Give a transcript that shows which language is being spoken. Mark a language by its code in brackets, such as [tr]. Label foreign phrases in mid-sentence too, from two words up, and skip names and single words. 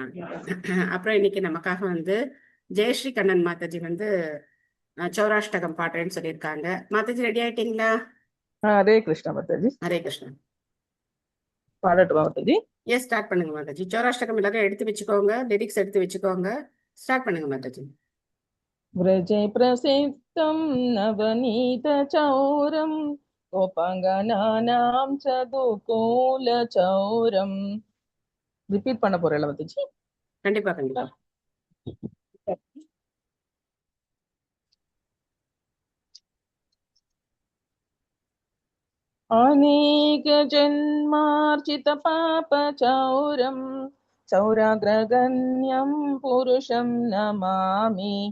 [ta] அப்புறம் இன்னைக்கு நமக்காக வந்து ஜெயஸ்ரீ கண்ணன் மாதாஜி வந்து சௌராஷ்டகம் பாடுறேன்னு சொல்லியிருக்காங்க. மாதாஜி ரெடி ஆயிட்டீங்களா? ஹரே கிருஷ்ணா மாதாஜி. ஹரே கிருஷ்ணா. பாடட்டுமா மாதாஜி? எஸ், ஸ்டார்ட் பண்ணுங்க மாதாஜி. சௌராஷ்டகம் எல்லாரும் எடுத்து வச்சுக்கோங்க, லிரிக்ஸ் எடுத்து வச்சுக்கோங்க. ஸ்டார்ட் பண்ணுங்க மாதாஜி. [sa] व्रजे प्रसिद्धं नवनीतचौरं गोपाङ्गनानां च दुकूलचौरं. [ta] ரிப்பீட் பண்ண போறேன் மாதாஜி. கண்டிப்பா கண்டிப்பா. [sa] अनेक जन्मार्जित पापचौरं चौराग्रगण्यं पुरुषं नमामि.